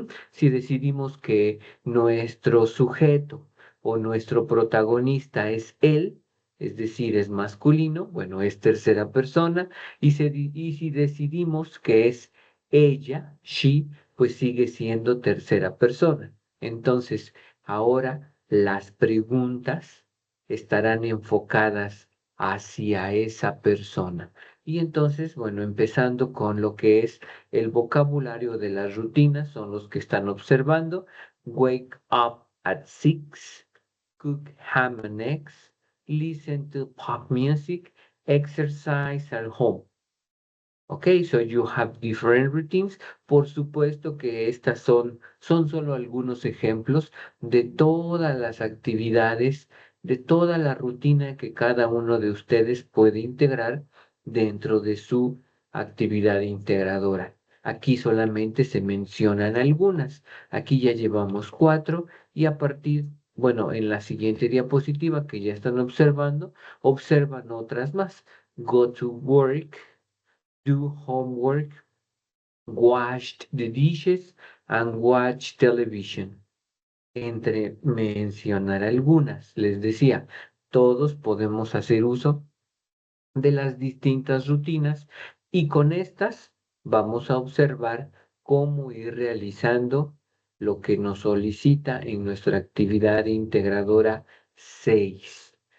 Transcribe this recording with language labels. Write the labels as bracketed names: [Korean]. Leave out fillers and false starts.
[Spanish] Si decidimos que nuestro sujeto o nuestro protagonista es él, es decir, es masculino, bueno, es tercera persona, y si decidimos que es ella, she, pues sigue siendo tercera persona. Entonces, ahora las preguntas estarán enfocadas hacia esa persona. Y entonces, bueno, empezando con lo que es el vocabulario de las rutinas, son los que están observando. [English] Wake up at 6, cook ham and eggs, listen to pop music, exercise at home. Ok, so you have different routines. [Spanish] Por supuesto que estas son solo algunos ejemplos de todas las actividades, de toda la rutina que cada uno de ustedes puede integrar dentro de su actividad integradora. Aquí solamente se mencionan algunas. Aquí ya llevamos 4 y a partir, bueno, en la siguiente diapositiva que ya están observando, observan otras más. [English] Go to work, do homework, washed the dishes, and watch television. [Spanish] Entre mencionar algunas, les decía, todos podemos hacer uso de las distintas rutinas y con estas vamos a observar cómo ir realizando lo que nos solicita en nuestra actividad integradora 6.